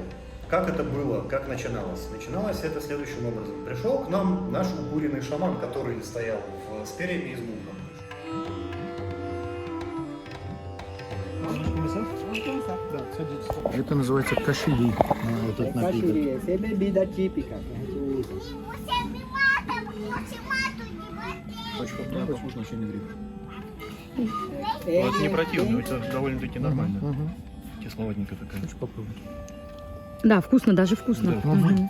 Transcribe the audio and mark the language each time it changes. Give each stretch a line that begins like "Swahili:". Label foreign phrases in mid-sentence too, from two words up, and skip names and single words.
Russian: Как это было, как начиналось? Начиналось это следующим образом. Пришел к нам наш укуренный шаман, который стоял с перьями и с бубном. Да, садитесь. Это называется кашири, этот напиток.
Portuguese: Caxiri, essa é bebida típica que a gente usa. Você me mata, você mata de
Russian: Очень похож на чайный гриб.
Portuguese: É,
Russian: Вот не противно, это довольно-таки нормально. Мгм. Кисловатненько такая. Хочешь попробовать? Да, вкусно, даже вкусно. Да. Мгм.